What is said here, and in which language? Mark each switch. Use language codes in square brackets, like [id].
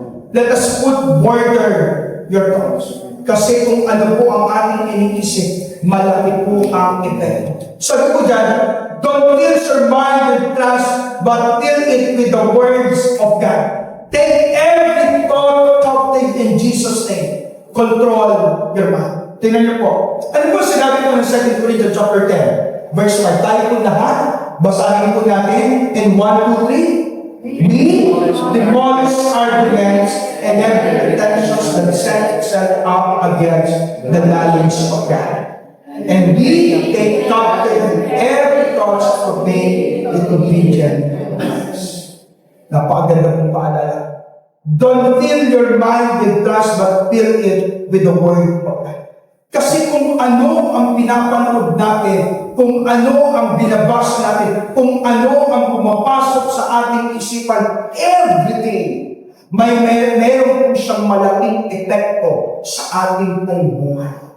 [en] Let us put border your thoughts. [tl] Kasi kung ano po ang ating iniisip, malaki po ang epekto. Sabi ko dyan, [en] don't fill your mind with trust, but fill it with the words of God. Take every thought captive in Jesus' name. Control your mind. [tl] Tingnan niyo po. Ano po sinabi po ng 2 Corinthians chapter 10, verse 5? Tayo po lahat, basahin po natin in 1, 2, 3. [en] We demolish arguments and every pretensions that set itself up against the knowledge of God. And we take captive every thought to make it obedient to Christ. [tl] Napakaganda pong paalala. [en] Don't fill your mind with trust, but fill it with the word of God. [tl] Kasi kung ano ang pinapanood natin, kung ano ang binabasa natin, kung ano ang pumapasok sa ating isipan, everything, meron po siyang malaking epekto sa ating pong buhay.